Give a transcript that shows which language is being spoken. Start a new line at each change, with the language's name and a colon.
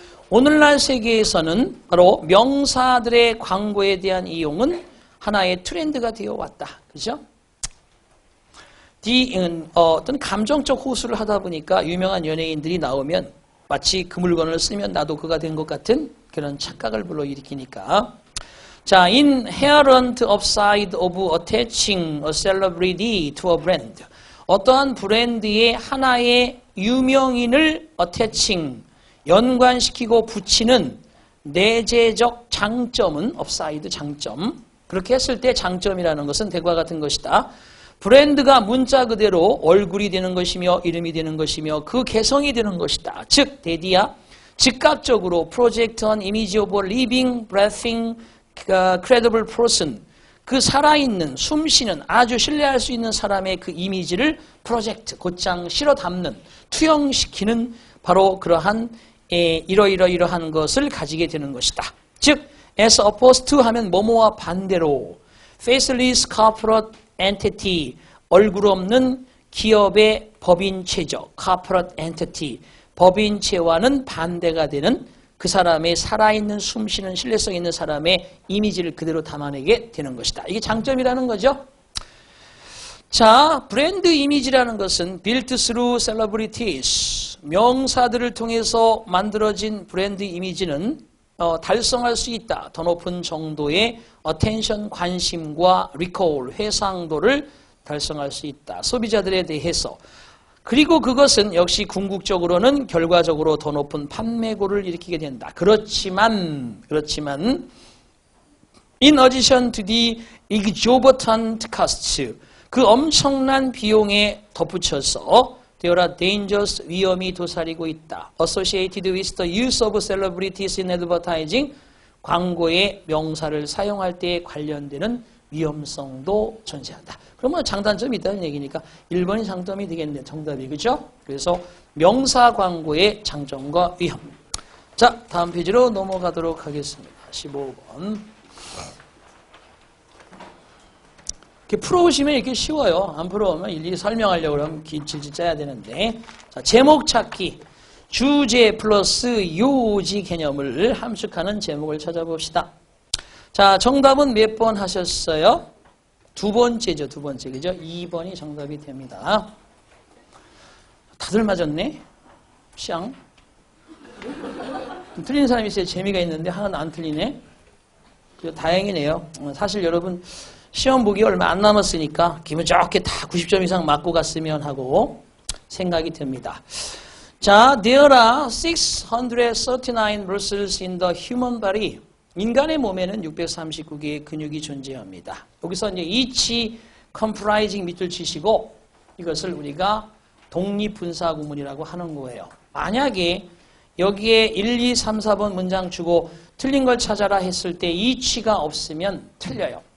Korean: 오늘날 세계에서는 바로 명사들의 광고에 대한 이용은 하나의 트렌드가 되어 왔다. 그죠? 어떤 감정적 호소를 하다 보니까 유명한 연예인들이 나오면 마치 그 물건을 쓰면 나도 그가 된 것 같은 그런 착각을 불러일으키니까. 자,
English: inherent upside of attaching a celebrity to a brand.
Korean: 어떠한 브랜드의 하나의 유명인을 attaching, 연관시키고 붙이는 내재적 장점은 upside 장점. 그렇게 했을 때 장점이라는 것은 대과 같은 것이다. 브랜드가 문자 그대로 얼굴이 되는 것이며 이름이 되는 것이며 그 개성이 되는 것이다. 즉, 대디야 즉각적으로
English: project an image of a living, breathing, credible person.
Korean: 그 살아있는, 숨쉬는, 아주 신뢰할 수 있는 사람의 그 이미지를 프로젝트, 곧장 실어 담는, 투영시키는 바로 그러한 이러한 것을 가지게 되는 것이다. 즉,
English: as opposed to
Korean: 하면 뭐뭐와 반대로
English: faceless corporate entity,
Korean: 얼굴 없는 기업의 법인체적,
English: corporate entity,
Korean: 법인체와는 반대가 되는 그 사람의 살아있는 숨쉬는 신뢰성 있는 사람의 이미지를 그대로 담아내게 되는 것이다. 이게 장점이라는 거죠. 자, 브랜드 이미지라는 것은
English: built through celebrities,
Korean: 명사들을 통해서 만들어진 브랜드 이미지는 달성할 수 있다. 더 높은 정도의 attention, 관심과 recall, 회상도를 달성할 수 있다. 소비자들에 대해서. 그리고 그것은 역시 궁극적으로는 결과적으로 더 높은 판매고를 일으키게 된다. 그렇지만
English: in addition to the exorbitant costs,
Korean: 그 엄청난 비용에 덧붙여서
English: There are dangers,
Korean: 위험이 도사리고 있다.
English: Associated with the use of celebrities in advertising,
Korean: 광고의 명사를 사용할 때에 관련되는 위험성도 존재한다. 그러면 장단점이 있다는 얘기니까 1번이 장점이 되겠네. 정답이. 그죠? 그래서 명사 광고의 장점과 위험. 자, 다음 페이지로 넘어가도록 하겠습니다. 15번. 이렇게 풀어오시면 이렇게 쉬워요. 안 풀어오면 일일이 설명하려고 그러면 길질 짜야 되는데. 자, 제목 찾기. 주제 플러스 요지 개념을 함축하는 제목을 찾아봅시다. 자, 정답은 몇 번 하셨어요? 두 번째죠. 두 번째. 그죠? 2번이 정답이 됩니다. 다들 맞았네? 샹. 틀린 사람이 있어야 재미가 있는데 하나는 안 틀리네. 다행이네요. 사실 여러분 시험 보기 얼마 안 남았으니까 기분 좋게 다 90점 이상 맞고 갔으면 하고 생각이 듭니다. 자,
English: there are 639 muscles in the human body.
Korean: 인간의 몸에는 639개의 근육이 존재합니다. 여기서 이제
English: each comprising
Korean: 밑줄 치시고 이것을 우리가 독립분사구문이라고 하는 거예요. 만약에 여기에 1, 2, 3, 4번 문장 주고 틀린 걸 찾아라 했을 때 each가 없으면 틀려요.